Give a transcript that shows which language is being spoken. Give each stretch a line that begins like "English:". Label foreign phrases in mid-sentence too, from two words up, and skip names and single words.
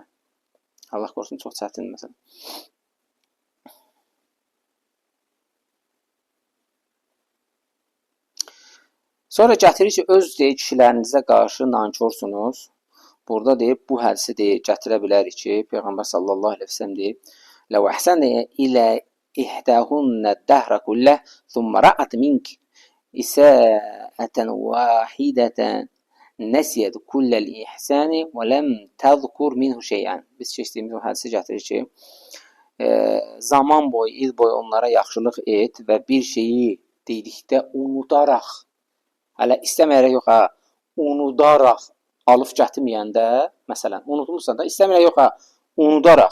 Azerbaijani: Allah qorusun, çox çətindir məsələn. Sonra gətirir ki, öz deyir, kişilərinizə qarşı nankorsunuz. Burada deyir, bu hədisi deyir, gətirə bilərik ki, Peyğəmbər
Arabic: صلى الله عليه وسلم
Azerbaijani: deyir,
Arabic: لَوْ أَحْسَنَ إِلَى إِحْدَاهُنَّ الدَّهْرَ كُلَّهُ ثُمَّ رَأَتْ مِنْكَ إِسَاءَةً وَاحِدَةً نَسِيَتْ كُلَّ الْإِحْسَانِ وَلَمْ تَذْكُرْ مِنْهُ شَيْئًا.
Azerbaijani: Biz keçdiyimiz o hədisi gətirir ki, zaman boyu, il boyu onlara yaxşılıq et və bir şeyi dedikdə unudaraq, hələ istəməyərək yox ha, unudaraq alıb gətirməyəndə, məsələn, unutulursa da, istəməyərək yox ha, unudaraq.